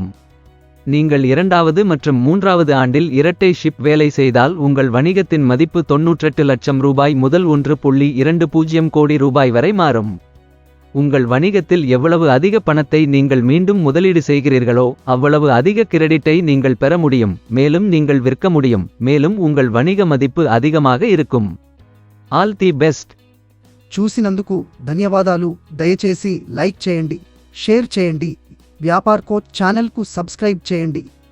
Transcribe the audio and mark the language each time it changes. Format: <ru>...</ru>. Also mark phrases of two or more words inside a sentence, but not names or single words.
<ta>நீங்கள் 2வது மற்றும் 3வது ஆண்டில் இரட்டை ஷிப் வேலை செய்தால் உங்கள் வணிகத்தின் மதிப்பு 98 லட்சம் ரூபாய் முதல் 1.20 கோடி ரூபாய் வரை மாறும். உங்கள் வணிகத்தில் எவ்வளவு அதிக பணத்தை நீங்கள் மீண்டும் முதலீடு செய்கிறீர்களோ அவ்வளவு அதிக கிரெடிட்டை நீங்கள் பெற முடியும், மேலும் நீங்கள் விற்க முடியும், மேலும் உங்கள் வணிக மதிப்பு அதிகமாக இருக்கும்.</ta> <en>All the best.</en> <te>చూసినందుకు ధన్యవాదాలు. దయచేసి లైక్ చేయండి, షేర్ చేయండి. వ్యాపార్ కోచ్ ఛానల్కు సబ్స్క్రైబ్ చేయండి.</te>